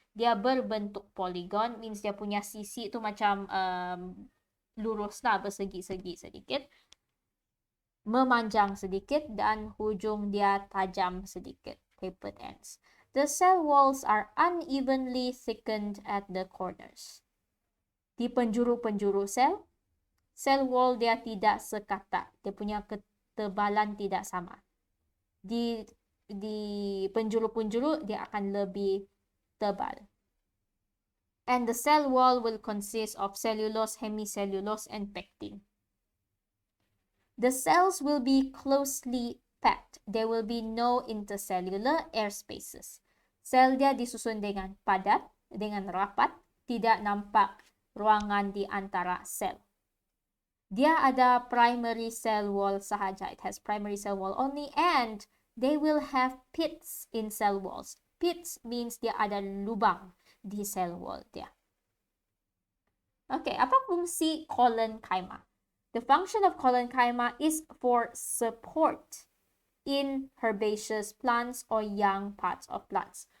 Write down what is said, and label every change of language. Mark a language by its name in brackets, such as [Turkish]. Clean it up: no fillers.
[Malay] Dia berbentuk polygon, means dia punya sisi itu macam lurus lah, bersegi-segi sedikit, memanjang sedikit, dan hujung dia tajam sedikit, tapered ends. [English] The cell walls are unevenly thickened at the corners. [Malay] Di penjuru-penjuru sel, cell wall dia tidak sekata, dia punya ketebalan tidak sama. Di penjuru-penjuru dia akan lebih tebal. [English] And the cell wall will consist of cellulose, hemicellulose, and pectin. The cells will be closely packed. There will be no intercellular air spaces. [Malay] Sel dia disusun dengan padat, dengan rapat, tidak nampak ruangan di antara sel. Dia ada primary cell wall sahaja. [English] It has primary cell wall only, and they will have pits in cell walls. [Malay] Pits means dia ada lubang di cell wall dia. [English] Okay, [Malay] apa fungsi collenchyma? [English] The function of collenchyma is for support in herbaceous plants or young parts of plants.